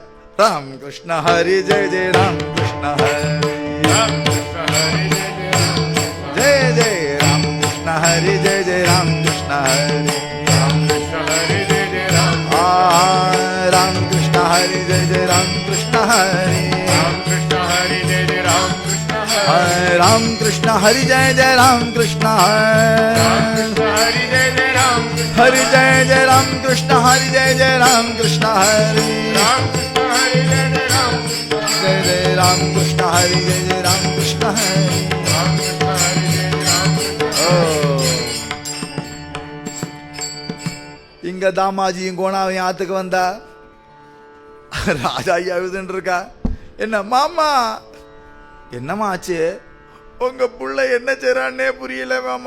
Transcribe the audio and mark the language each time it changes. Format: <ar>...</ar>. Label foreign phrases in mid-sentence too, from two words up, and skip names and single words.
<mr>राम कृष्ण हरि जय जय राम कृष्ण हरि जय जय राम कृष्ण हरि जय जय राम कृष्ण हरि राम कृष्ण हरि जय जय राम राम कृष्ण हरि जय जय राम कृष्ण हरि राम कृष्ण हरि जय जय राम कृष्ण हरि जय जय राम कृष्ण हरि जय जय राम कृष्ण हरि जय जय राम कृष्ण हरि जय जय राम कृष्ण हरि.</mr> <ta>இங்க தாமாஜியும் கோணாவையும் ஆத்துக்கு வந்தா. ராஜா ஐயா எழுதுன்னு இருக்கா. என்ன மாமா, என்னம்மா ஆச்சு? உங்க புள்ள என்ன செய்றான்னே புரியல மாமா.</ta>